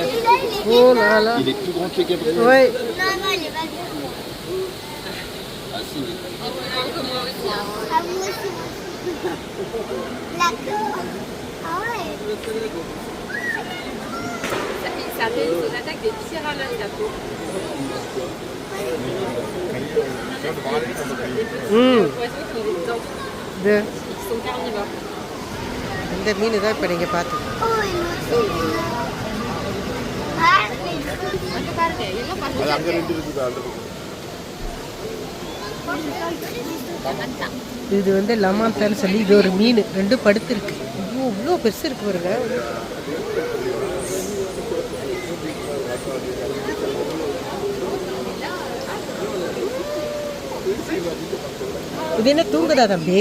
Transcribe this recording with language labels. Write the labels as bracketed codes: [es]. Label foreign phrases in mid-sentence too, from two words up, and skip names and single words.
[fr] ஓ லாலா ஓய் Ça appelle son attaque des piranhas d'Apo. Poissons qui ont des dents. Ils sont carnivores. [ta] இந்த மீன் தான் இப்போ நீங்கள் பார்த்தது. இது வந்து லமாந்தான்னு சொல்லி இது ஒரு மீன். ரெண்டும் படுத்துருக்கு. இவ்வளோ பெருசு இருக்கு பாருங்க. இது என்ன தூங்குதா தம்பி?